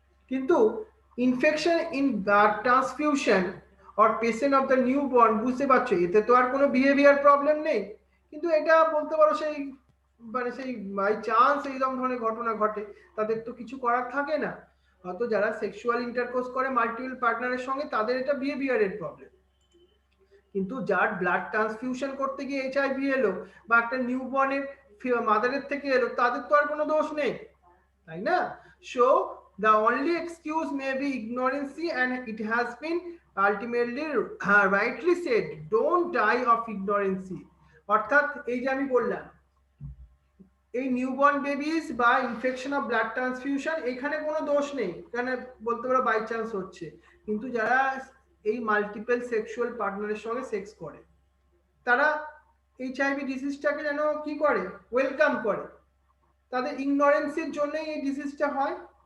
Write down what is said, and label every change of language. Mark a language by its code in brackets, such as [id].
[bn] কিন্তু [en] infection in blood transfusion or patient of the newborn, [bn] বুঝতে পারছো এতে তো আর কোনো বিহেভিয়ার প্রবলেম নেই, কিন্তু এটা বলতে পারো সেই মানে সেই বাই চান্স এইরকম ধরনের ঘটনা ঘটে, তাদের তো কিছু করার থাকে না। হয়তো যারা সেক্সুয়াল ইন্টারকোর্স করে মাল্টিপল পার্টনারের সঙ্গে, তাদের এটা বিহেভিয়ারের প্রবলেম। কিন্তু যার ব্লাড ট্রান্সফিউশন করতে গিয়ে এইচআইভি এলো বা একটা নিউবর্নের মাদারের থেকে এলো, তাদের তো আর কোনো দোষ নেই, তাই না? [en] So the only excuse may be ignorancy, and it has been ultimately rightly said, don't die of ignorancy. [bn] অর্থাৎ এই যে আমি বললাম এই নিউবর্ন বেবিস বা ইনফেকশন অফ ব্লাড ট্রান্সফিউশন, এখানে কোনো দোষ নেই, এখানে বলতে পারো বাই চান্স হচ্ছে। কিন্তু যারা এই মাল্টিপল সেক্সুয়াল পার্টনারের সঙ্গে সেক্স করে, তারা এইচআইভি ডিজিজটাকে যেন কি করে, ওয়েলকাম করে, তাদের ইগনোরেন্সের জন্যই এই ডিজিজটা হয়।